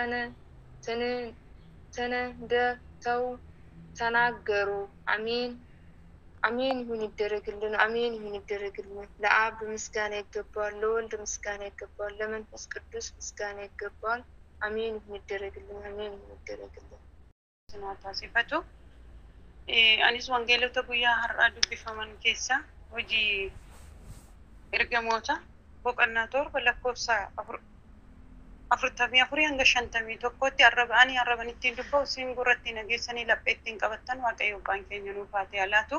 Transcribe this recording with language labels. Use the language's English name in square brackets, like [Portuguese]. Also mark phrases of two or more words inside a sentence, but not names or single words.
[Amharic] ተነድተው ተናገሩ። አሜን ይሁን ይደረግልን። አሜን ይሁን ይደረግልን። ለአብ ምስጋና ይገባዋል፣ ለወልድ ምስጋና ይገባዋል፣ ለመንፈስ ቅዱስ ምስጋና ይገባዋል። አሜን ይሁን ይደረግልን። አሜን ይሁን ይደረግልን። [Oromo] Sinata sifatu anis wangeelota guyyaa har'aa dubbifaman keessa hojii ergamoota boqonnaa torba lakkoofsa 44 hanga 51tti arrabanitti dubba'u siin gurratti nageessanii laphee ittiin qabattan Waaqayyo Abbaan keenya nuuf haa ta'u.